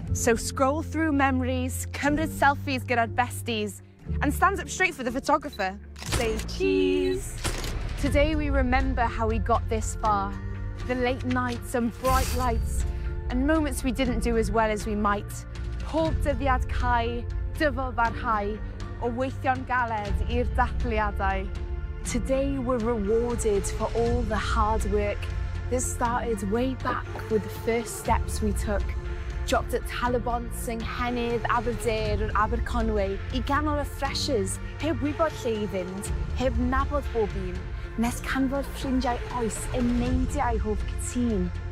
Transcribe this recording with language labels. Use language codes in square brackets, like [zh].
[en] So scroll through memories, [cy] cymryd selfies gyda'r besties, [en] and stand up straight for the photographer. Say cheese. Today we remember how we got this far. The late nights and bright lights, and moments we didn't do as well as we might. [cy] Pob dyddiad cau, dyfal barhau, o weithio'n galed i'r dathliadau. [en] Today we're rewarded for all the hard work that started way back with the first steps we took. Dropped at [cy] Talabont, Nghennydd, Aberdare, Aberconwy, I ganol y freshers, heb wybod lle I fynd, heb nabod bob un, nes canfod ffrindiau oes yn neidiau hoff cytun.